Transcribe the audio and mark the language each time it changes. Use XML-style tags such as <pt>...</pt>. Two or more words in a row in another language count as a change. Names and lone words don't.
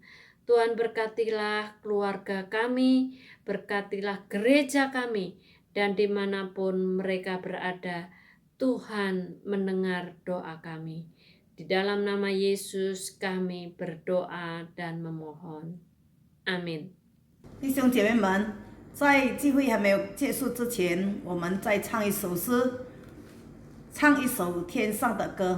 <id>Tuhan, berkatilah keluarga kami, berkatilah gereja kami, dan dimanapun mereka berada, Tuhan mendengar doa kami. Di dalam nama Yesus kami berdoa dan memohon. Amin.</id> <zh>弟兄姐妹们，在聚会还没有结束之前，我们再唱一首诗，唱一首天上的歌。</zh>